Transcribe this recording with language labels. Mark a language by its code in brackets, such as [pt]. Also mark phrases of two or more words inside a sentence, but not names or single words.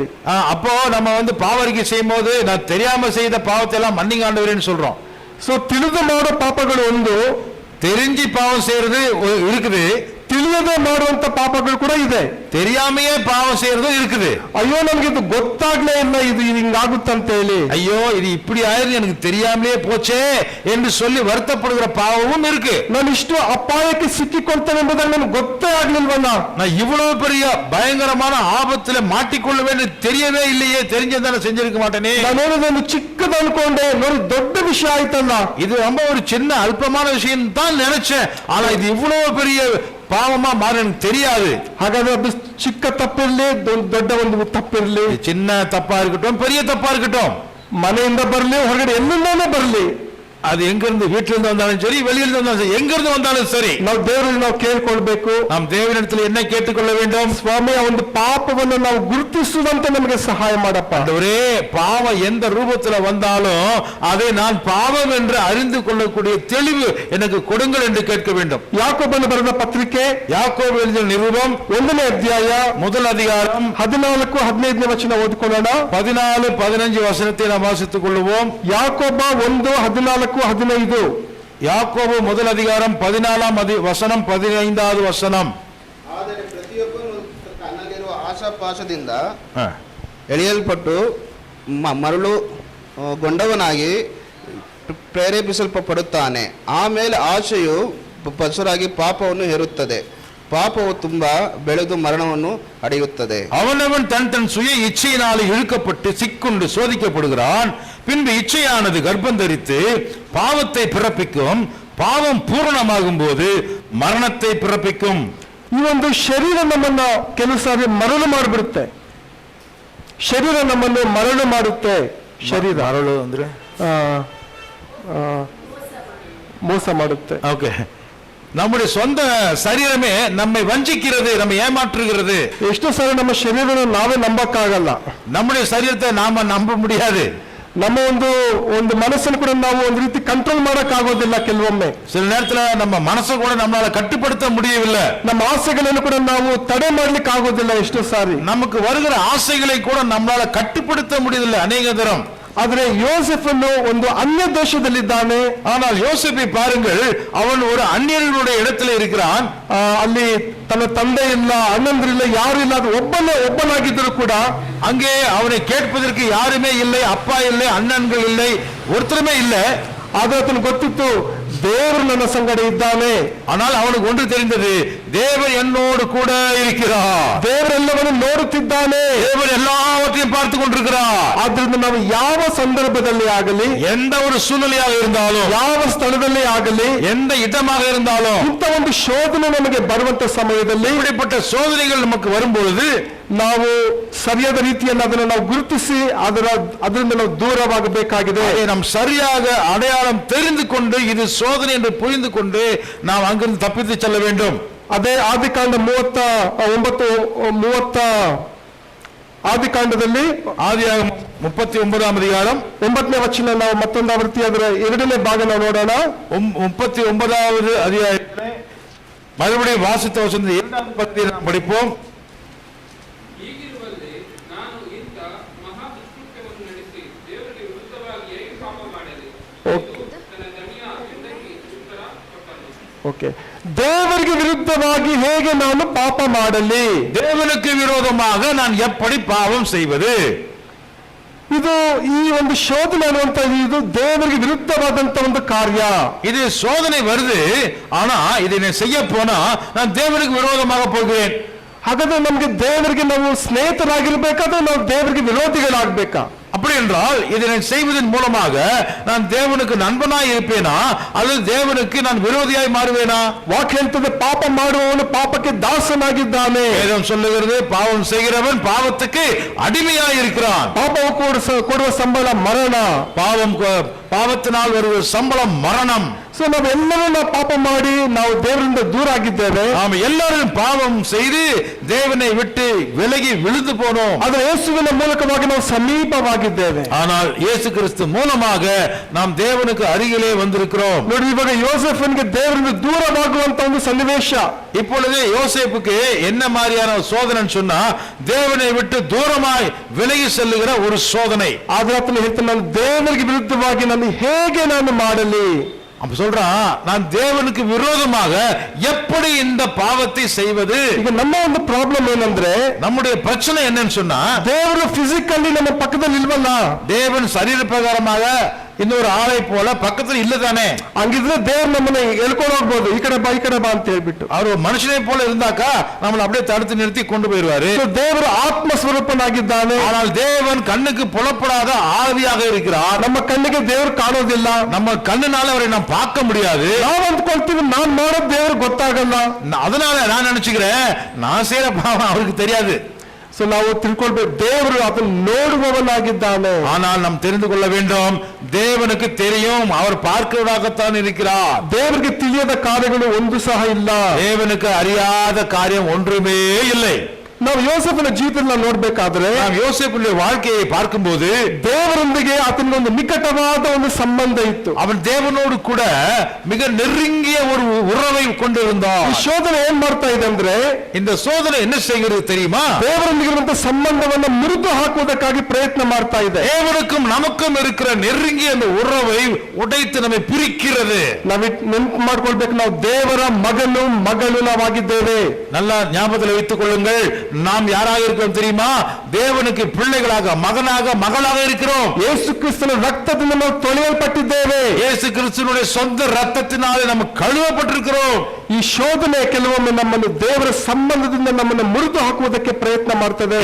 [ta] அப்போ நம்ம வந்து பாவ அறிக்கை செய்யும் போது நான் தெரியாம செய்த பாவத்தை எல்லாம் மன்னிங்க ஆண்டவரேன்னு சொல்றோம். [kn] ಸೊ ತಿಳಿದು ಮಾಡೋ ಪಾಪಗಳು ಒಂದು, [ta] தெரிஞ்சு பாவம் செய்யறது இருக்குது. [kn] ತಿಳಿಯದೆ ಮಾಡುವಂತ ಪಾಪಗಳು ಕೂಡ ಇದೆ. [ta] தெரியாமையே பாவம் செய்யறதும் இருக்குது. [kn] ಅಯ್ಯೋ ನಮ್ಗೆ ಇದು ಗೊತ್ತಾಗ್ಲೇ ಇಲ್ಲ, ಇದು ಹಿಂಗಾಗುತ್ತಂತ ಹೇಳಿ, [ta] ஐயோ இது இப்படி ஆயிருந்து எனக்கு தெரியாமலே போச்சே என்று சொல்லி வருத்தப்படுகிற பாவமும் இருக்கு. [kn] ನಾನು ಇಷ್ಟು ಅಪಾಯಕ್ಕೆ ಸಿಕ್ಕಿಕೊಳ್ತೇನೆ ಎಂಬುದಾಗಿ ನನಗೆ ಗೊತ್ತೇ ಆಗ್ಲಿಲ್ವಲ್ಲ, [ta] நான் இவ்வளவு பெரிய பயங்கரமான ஆபத்துல மாட்டிக்கொள்ளுவேன்னு தெரியவே இல்லையே, தெரிஞ்சதான செஞ்சிருக்க மாட்டேனே. [kn] ನಾನೇನದನ್ನು ಚಿಕ್ಕದು ಅನ್ಕೊಂಡೆ, ನೋಡಿ ದೊಡ್ಡ ವಿಷಯ ಆಯ್ತಲ್ಲ. [ta] இது ரொம்ப ஒரு சின்ன அல்பமான விஷயம் தான் நினைச்சேன், ஆனா இது இவ்வளவு பெரிய பாவமா மாற எனக்கு தெரியாது. [kn] ಹಾಗಾದ್ರೆ ಅದು ಚಿಕ್ಕ ತಪ್ಪಿರ್ಲಿ ದೊಡ್ಡ ಒಂದು ತಪ್ಪಿರ್ಲಿ, [ta] இது சின்ன தப்பா இருக்கட்டும் பெரிய தப்பா இருக்கட்டும், [kn] ಮನೆಯಿಂದ ಬರ್ಲಿ ಹೊರಗಡೆ ಎಲ್ಲಿಂದಾನೇ ಬರ್ಲಿ, [ta] அது எங்க இருந்து வீட்டில இருந்து வந்தாலும் சரி வெளியில இருந்து வந்தாலும் சரி எங்க இருந்து வந்தாலும் சரி [kn] ನಾವು ದೇವರಲ್ಲಿ ನಾವು ಕೇಳ್ಕೊಳ್ಬೇಕು. [ta] நாம் தேவனிடத்தில் என்ன கேட்டுக்கொள்ள வேண்டும்? [kn] ಸ್ವಾಮಿ, ಆ ಒಂದು ಪಾಪವನ್ನು ನಾವು ಗುರುತಿಸುವುದಂತೆ ನಮಗೆ ಸಹಾಯ ಮಾಡಪ್ಪ. [ta] ஆண்டவரே, பாவம் எந்த ரூபத்துல வந்தாலும் அதை நான் பாவம் என்று அறிந்து கொள்ளக்கூடிய தெளிவு எனக்கு கொடுங்கள் என்று கேட்க வேண்டும். [kn] ಯಾಕೋಬನು ಬರೆದ ಪತ್ರಿಕೆ [ta] யாக்கோபு எழுதிய நிருபம் [kn] 1ನೇ ಅಧ್ಯಾಯ [ta] முதல் அதிகாரம் [kn] 14-15ನೇ ವಚನ ಓದಿಕೊಳ್ಳೋಣ. [ta] 14-15 வசனத்தை நாம் வாசித்துக் கொள்வோம். [kn] ಯಾಕೋಬ 1:14-15. [ta] யாக்கோபு முதல் அதிகாரம் 14 வசனம் 15வது வசனம். [kn] ಆದರೆ ಪ್ರತಿಯೊಬ್ಬನು ತನ್ನಲ್ಲಿರುವ ಆಶಾಪಾಶದಿಂದ ಎಳೆಯಲ್ಪಟ್ಟು ಮರಳು ಗೊಂಡವನಾಗಿ ಪ್ರೇರೇಪಿಸಲ್ಪಡುತ್ತಾನೆ. ಆಮೇಲೆ ಆಶೆಯು ಪಶುರಾಗಿ ಪಾಪವನ್ನು ಹೇರುತ್ತದೆ. ಪಾಪವು ತುಂಬಾ ಬೆಳೆದು ಮರಣವನ್ನು ಅಡೆಯುತ್ತದೆ. [ta] அவனவன் தன் தன் சுய இச்சையினாலே இழுக்கப்பட்டு சிக்குண்டு சோதிக்கப்படுகிறான். பின்பு இச்சையானது கர்ப்பம் தரித்து பாவத்தை பிறப்பிக்கும். பாவம் பூரணமாகும் போது ಮರಣத்தை பிறப்பிக்கும். [kn] ಈ ಒಂದು ಶರೀರ ನಮ್ಮನ್ನ ಕೆಲವು ಸಾರಿ ಮರಳು ಮಾಡಿಬಿಡುತ್ತೆ. ಶರೀರ ನಮ್ಮನ್ನು ಮರಳು ಮಾಡುತ್ತೆ. ಶರೀರ ಮರಳು ಅಂದ್ರೆ ಮೋಸ ಮಾಡುತ್ತೆ. [ta] ஓகே, நம்முடைய சொந்த சரீரமே நம்மை வஞ்சிக்கிறது, நம்ம ஏமாற்றுகிறது. [kn] ಎಷ್ಟೋ ಸಾರಿ ನಮ್ಮ ಶರೀರನ ನಾವೇ ನಂಬಕ್ಕಾಗಲ್ಲ. [ta] நம்முடைய சரீரத்தை நாம நம்ப முடியாது. [kn] ನಮ್ಮ ಒಂದು ಮನಸ್ಸನ್ನು ಕೂಡ ನಾವು ಒಂದು ರೀತಿ ಕಂಟ್ರೋಲ್ ಮಾಡಕ್ ಆಗೋದಿಲ್ಲ. ಕೆಲವೊಮ್ಮೆ [ta] சில நேரத்துல நம்ம மனசை கூட நம்மளால கட்டுப்படுத்த முடியவில்லை. [kn] ನಮ್ಮ ಆಸೆಗಳನ್ನು ಕೂಡ ನಾವು ತಡೆ ಮಾಡ್ಲಿಕ್ಕೆ ಆಗೋದಿಲ್ಲ. ಎಷ್ಟೋ ಸಾರಿ [ta] நமக்கு வருகிற ஆசைகளை கூட நம்மளால கட்டுப்படுத்த முடியவில்லை அநேக தரம். [kn] ಆದ್ರೆ ಯೋಸೆಫನು ಒಂದು ಅನ್ಯ ದೇಶದಲ್ಲಿದ್ದಾನೆ. [ta] ஆனால் யோசேப்பை பாருங்கள், அவன் ஒரு அந்நியர்களுடைய இடத்துல இருக்கிறான். [kn] ಅಲ್ಲಿ ತನ್ನ ತಂದೆ ಇಲ್ಲ, ಅಣ್ಣಂದ್ರಿಲ್ಲ, ಯಾರು ಇಲ್ಲ, ಅದು ಒಬ್ಬನಾಗಿದ್ದರೂ ಕೂಡ [ta] அங்கே அவனை கேட்பதற்கு யாருமே இல்லை, அப்பா இல்லை, அண்ணன்கள் இல்லை, ஒருத்தருமே இல்லை. [kn] ಆದ್ರೆ ಆತನು ಗೊತ್ತಿತ್ತು ದೇವರು ನನ್ನ ಸಂಗಡ ಇದ್ದಾನೆ. [ta] ஆனால் அவனுக்கு ஒன்று தெரிந்தது, தேவன் என்னோடு கூட இருக்கிறார். [kn] ದೇವರೆಲ್ಲವನ್ನು ನೋಡುತ್ತಿದ್ದಾನೆ. [ta] தேவன் எல்லாவற்றையும் பார்த்து கொண்டிருக்கிறார். [kn] ಆದ್ರಿಂದ ನಾವು ಯಾವ ಸಂದರ್ಭದಲ್ಲಿ ಆಗಲಿ, [ta] எந்த ஒரு சூழ்நிலையாக இருந்தாலும், [kn] ಯಾವ ಸ್ಥಳದಲ್ಲಿ ಆಗಲಿ, [ta] எந்த இடமாக இருந்தாலும், [kn] ಇಂಥ ಒಂದು ಶೋಧನೆ ನಮಗೆ ಬರುವಂತ ಸಮಯದಲ್ಲಿ [ta] இப்படிப்பட்ட சோதனைகள் நமக்கு வரும்பொழுது [kn] ನಾವು ಸರಿಯಾದ ರೀತಿಯನ್ನು ಅದನ್ನು ನಾವು ಗುರುತಿಸಿ ಅದರಿಂದ ನಾವು ದೂರವಾಗಬೇಕಾಗಿದೆ. [ta] நாம் சரியாக அடையாளம் தெரிந்து கொண்டு இது சோதனை என்று புரிந்து கொண்டு நாம் அங்கிருந்து தப்பித்து செல்ல வேண்டும். [kn] ಅದೇ ಆದಿಕಾಂಡ 30 ಆದಿಕಾಂಡದಲ್ಲಿ [ta] ஆதியாகமம் 39 அதிகாரம் [kn] 9ನೇ ವಚನ ನಾವು ಮತ್ತೊಂದು ಆವೃತ್ತಿ ಅದರ 2ನೇ ಭಾಗ ನಾವು ನೋಡೋಣ. [ta] 39வது அதிகாரத்திலே மறுபடியும் வாசித்த வசனத்தை 2வது பகுதியை நாம் படிப்போம். [kn] ಹೀಗಿರುವಲ್ಲಿ ನಾನು ಇಂಥ ಮಹಾ ದುಷ್ಕೃತ್ಯವನ್ನು ನಡೆಸಿ ದೇವರಿಗೆ ವಿರುದ್ಧವಾಗಿ ಹೇಗೆ ಪಾಪ ಮಾಡಿದೆ ಎಂದು ತನ್ನ ದಣಿಯ ಹೆಂಡತಿಗೆ ಉತ್ತರ ಕೊಟ್ಟನು. ಓಕೆ, ದೇವರಿಗೆ ವಿರುದ್ಧವಾಗಿ ಹೇಗೆ ನಾನು ಪಾಪ ಮಾಡಲಿ, [ta] தேவனுக்கு விரோதமாக நான் எப்படி பாவம் செய்வது? [kn] ಇದು ಈ ಒಂದು ಶೋಧನೆ ಅನ್ನುವಂತ ಇದು ದೇವರಿಗೆ ವಿರುದ್ಧವಾದಂತ ಒಂದು ಕಾರ್ಯ. [ta] இது சோதனை வருது, ஆனா இதை நான் செய்ய போனா நான் தேவனுக்கு விரோதமாக போகிறேன். [kn] ಹಾಗಾದ್ರೆ ನಮ್ಗೆ ದೇವರಿಗೆ ನಾವು ಸ್ನೇಹಿತರಾಗಿರ್ಬೇಕಾದ್ರೆ ನಾವು ದೇವರಿಗೆ ವಿರೋಧಿಗಳಾಗ್ಬೇಕಾ? [ta] அப்படி என்றால் இதை நான் செய்வதன் மூலமாக நான் தேவனுக்கு நண்பனாய் இருப்பேனா அல்லது தேவனுக்கு நான் விரோதியாய் மாறுவேனா? [kn] ವಾಕ್ಯ ಹೇಳ್ತದೆ, ಪಾಪ ಮಾಡುವವನು ಪಾಪಕ್ಕೆ ದಾಸನಾಗಿದ್ದಾನೆ. [ta] வேதம் சொல்லுகிறது, பாவம் செய்கிறவன் பாவத்துக்கு அடிமையாய் இருக்கிறான். [kn] ಪಾಪವು ಕೊಡುವ ಸಂಬಳ ಮರಣ. [ta] பாவத்தினால் வருகிற சம்பளம் மரணம். [kn] ಸೊ ನಾವೆಲ್ಲರೂ ನಾವು ಪಾಪ ಮಾಡಿ ನಾವು ದೇವರಿಂದ ದೂರ ಆಗಿದ್ದೇವೆ. [ta] நாம் எல்லாரும் பாவம் செய்து தேவனை விட்டு விலகி விழுந்து போனோம். [kn] ಆದರೆ ಯೇಸುವಿನ ಮೂಲಕವಾಗಿ ನಾವು ಸಮೀಪವಾಗಿದ್ದೇವೆ. [ta] ஆனால் இயேசு கிறிஸ்து மூலமாக நாம் தேவனுக்கு அருகிலே வந்திருக்கிறோம். [kn] ನೋಡಿ, ಇವಾಗ ಯೋಸೆಫನಿಗೆ ದೇವರಿಂದ ದೂರವಾಗುವಂತ ಒಂದು ಸನ್ನಿವೇಶ. [ta] இப்பொழுது யோசேப்புக்கு என்ன மாதிரியான சோதனை சொன்னா, தேவனை விட்டு தூரமாய் விலகி செல்லுகிற ஒரு சோதனை. [kn] ಆದ್ರೆ ಆತನು ಹೇಳ್ತಾನೆ, ನಾನು ದೇವರಿಗೆ ವಿರುದ್ಧವಾಗಿ ನಾನು ಹೇಗೆ ನಾನು ಮಾಡಲಿ? [ta] அப்ப சொல்றான், நான் தேவனுக்கு விரோதமாக எப்படி இந்த பாவத்தை செய்வது? [kn] ಈಗ ನಮ್ಮ ಒಂದು ಪ್ರಾಬ್ಲಮ್ ಏನಂದ್ರೆ [ta] நம்முடைய பிரச்சனை என்னன்னு சொன்னா, [kn] ದೇವರು ಫಿಸಿಕಲಿ ನಮ್ಮ ಪಕ್ಕದಲ್ಲಿ ಇಲ್ವಲ್ಲ. [ta] தேவன் சரீர பிரகாரமாக இன்னொரு ஆளை போல பக்கத்துல இல்லதானே. [kn] ಹಂಗಿದ್ರೆ ದೇವ್ರು ನಮ್ಮನ್ನ ಎಳ್ಕೊಂಡು ಹೋಗ್ಬೋದು, ಈ ಕಡೆ ಬಾ ಅಂತ ಹೇಳ್ಬಿಟ್ಟು. [ta] அவர் மனுஷனை போல இருந்தாக்கா நம்மள அப்படியே தடுத்து நிறுத்தி கொண்டு போயிருவாரு. [kn] ದೇವರು ಆತ್ಮ ಸ್ವರೂಪನಾಗಿದ್ದಾನೆ. [ta] ஆனால் தேவன் கண்ணுக்கு புலப்படாத ஆவியாக இருக்கிறார். [kn] ನಮ್ಮ ಕಣ್ಣಿಗೆ ದೇವರು ಕಾಣೋದಿಲ್ಲ. [ta] நம்ம கண்ணுனால அவரை நாம் பார்க்க முடியாது. [kn] ನಾವು ಅಂದ್ಕೊಳ್ತೀವಿ ನಾನ್ ಮಾಡೋದು ದೇವ್ರು ಗೊತ್ತಾಗಲ್ಲ. [ta] அதனால நான் நினைச்சுக்கிறேன், நான் செய்யற பாவம் அவருக்கு தெரியாது. [kn] ಸೊ ನಾವು ತಿಳ್ಕೊಳ್ಬೇಕು, ದೇವರು ಅದನ್ನು ನೋಡುವವನಾಗಿದ್ದಾನೆ. [ta] ஆனால் நாம் தெரிந்து கொள்ள வேண்டும், தேவனுக்கு தெரியும், அவர் பார்க்கிறவராகத்தான் இருக்கிறார். [kn] ದೇವರಿಗೆ ತಿಳಿಯದ ಕಾರ್ಯಗಳು ಒಂದು ಸಹ ಇಲ್ಲ. [ta] தேவனுக்கு அறியாத காரியம் ஒன்றுமே இல்லை. [kn] ನಾವು ಯೋಸೇಫನ ಜೀವಿತನ ನೋಡ್ಬೇಕಾದ್ರೆ, [ta] நாம் யோசேப்புடைய வாழ்க்கையை பார்க்கும்போது [kn] ದೇವರೊಂದಿಗೆ ಆತನಿಗೆ ಒಂದು ನಿಕಟವಾದ ಒಂದು ಸಂಬಂಧ ಇತ್ತು. [ta] அவன் தேவனோடு கூட மிக நெருங்கிய ஒரு உறவை கொண்டிருந்தான். [kn] ಈ ಶೋಧನೆ ಏನ್ ಮಾಡ್ತಾ ಇದೆ ಅಂದ್ರೆ, [ta] இந்த சோதனை என்ன செய்கிறது தெரியுமா? [kn] ದೇವರೊಂದಿಗಿರುವಂತಹ ಸಂಬಂಧವನ್ನು ಮುರಿದು ಹಾಕುವುದಕ್ಕಾಗಿ ಪ್ರಯತ್ನ ಮಾಡ್ತಾ ಇದೆ. [ta] தேவனுக்கும் நமக்கும் இருக்கிற நெருங்கிய அந்த உறவை உடைத்து நம்மை பிரிக்கிறது. [kn] ನಾವು ನೆನಪು ಮಾಡ್ಕೊಳ್ಬೇಕು, ನಾವು ದೇವರ ಮಗನು ಮಗಳು ನಾವಾಗಿದ್ದೇವೆ. [ta] நல்லா ஞாபகத்தில் வைத்துக் கொள்ளுங்கள், நாம் யாராக இருக்கிறோம் தெரியுமா? தேவனுக்கு பிள்ளைகளாக, மகனாக, மகளாக இருக்கிறோம். [kn] ಯೇಸು ಕ್ರಿಸ್ತನ ರಕ್ತದಿಂದ ನಾವು ತೊಳೆಯಲ್ಪಟ್ಟಿದ್ದೇವೆ. [ta] இயேசு கிறிஸ்துவினுடைய சொந்த ரத்தத்தினாலே நம்ம கழுவப்பட்டிருக்கிறோம். [kn] ಈ ಶೋಧನೆ ಕೆಲವೊಮ್ಮೆ ನಮ್ಮನ್ನು ದೇವರ ಸಂಬಂಧದಿಂದ ನಮ್ಮನ್ನು ಮುರಿದು ಹಾಕುವುದಕ್ಕೆ ಪ್ರಯತ್ನ ಮಾಡ್ತದೆ.